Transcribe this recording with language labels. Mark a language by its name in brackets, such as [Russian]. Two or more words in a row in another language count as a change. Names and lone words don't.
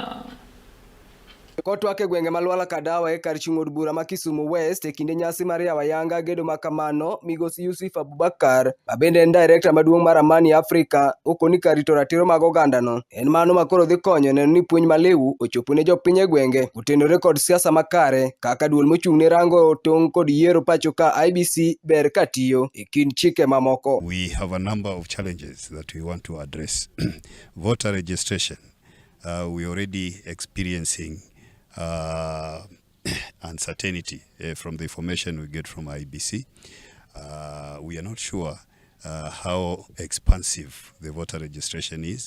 [Luo (Kenya and Tanzania)] Kotwak e gwenge malwala Kadawa e kar chung' od bura ma Kisumu West e kinde nyasi mar yawo ayanga gedo makamano, Migosi Yusuf Abubakar mabende en director maduong' mar Amani Africa okoni kar rito ratiro mag ogandano en mano makoro dhi konyo neno ni puonj maliw ochopo ne jopiny e gwenge otenore kod siasa makare kaka duol mochung' ne rango tong' kod yiero pacho ka IBC ber katiyo e kind chike mamoko. [English] We have a number of challenges that we want to address. Voter registration, we already experiencing uncertainty from the information we get from IBC. We are not sure how expansive the voter registration is.